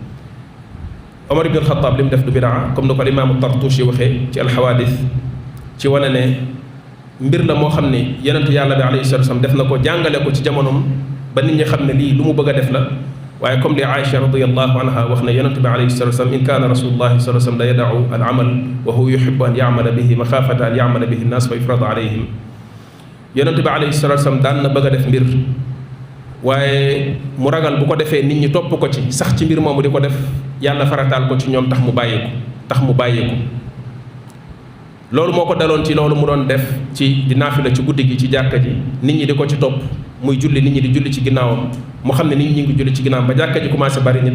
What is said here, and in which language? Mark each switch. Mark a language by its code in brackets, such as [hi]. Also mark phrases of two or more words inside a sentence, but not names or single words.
[wo] Omar ibn al-Khattab li mu def du bidaa comme ni ko imaamu Tartushi waxee ci alxawaadis ci wane ne mbir la moo xam ne yonent yàlla bi [ar] عليه الصلاة والسلام [wo] def na ko jàngale ko ci jamonoom ba nit ñi xam ne lii lu mu bëgg a def la waaye comme li Aïcha [ar] رضي الله عنها [wo] wax ne yonent bi [ar] عليه الصلاة والسلام إن كان رسول الله صلى الله عليه وسلم ليدع العمل وهو يحب أن يعمل به مخافة أن يعمل به الناس فيفرض عليهم [wo] yonent bi [ar] عليه الصلاة والسلام [wo] daan na bëgg a def mbir waaye mu ragal bu ko defee nit ñi topp ko ci sax ci mbir moomu di ko def yàlla farataal ko ci ñoom tax mu bàyyi ko loolu moo ko daloon ci loolu mu doon def ci di naafila ci guddi gi ci jàkka ji nit ñi di ko ci topp muy julli nit ñi di julli ci ginnaawam mu xam ne nit ñi ngi julli ci ginnaawam ba jàkka ji commencé bari nit